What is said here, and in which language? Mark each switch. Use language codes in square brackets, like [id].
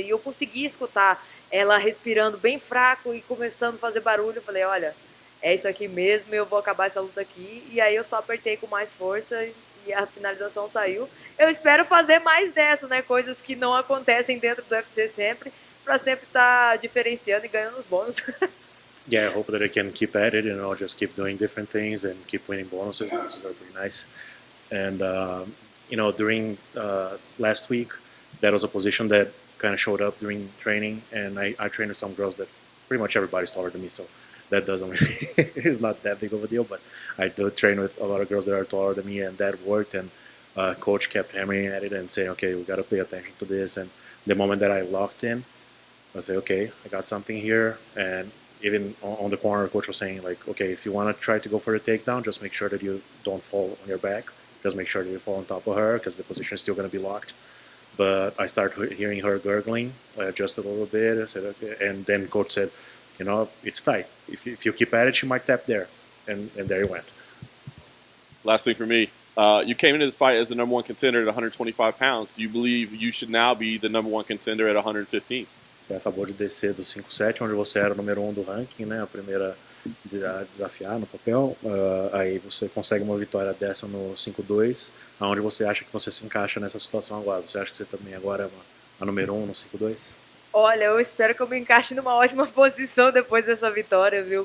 [pt] E eu consegui escutar ela respirando bem fraco e começando a fazer barulho. Eu falei, olha, é isso aqui mesmo, eu vou acabar essa luta aqui. E aí eu só apertei com mais força e a finalização saiu. Eu espero fazer mais dessa, né? Coisas que não acontecem dentro do UFC sempre, para sempre estar diferenciando e ganhando os bônus. [en] Yeah, I hope that I can keep at it and I'll just keep doing different things and keep winning bonuses. Bonuses are pretty nice. And during last week, that was a position that kind of showed up during training, and I trained with some girls that pretty much everybody's taller than me, so that doesn't really it's not that big of a deal. But I do train with a lot of girls that are taller than me, and that worked. And coach kept hammering at it and saying, "Okay, we got to pay attention to this." And the moment that I locked in, I say, "Okay, I got something here." And even on the corner, coach was saying, like, "Okay, if you want to try to go for the takedown, just make sure that you don't fall on your back. Just make sure that you fall on top of her because the position is still going to be locked." But I started hearing her gurgling just a little bit. I said, okay. And then coach said, it's tight. If you keep at it, she might tap there. And there he went. Last thing for me. You came into this fight as the number one contender at 125 pounds. Do you believe you should now be the number one contender at 115? [pt] Você acabou de descer do 5-7, onde você era o número 1 do ranking, né? A primeira a desafiar no papel. Aí você consegue uma vitória dessa no 5-2. Aonde você acha que você se encaixa nessa situação agora? Você acha que você também agora é a número 1 no 5-2? Olha, eu espero que eu me encaixe numa ótima posição depois dessa vitória, viu?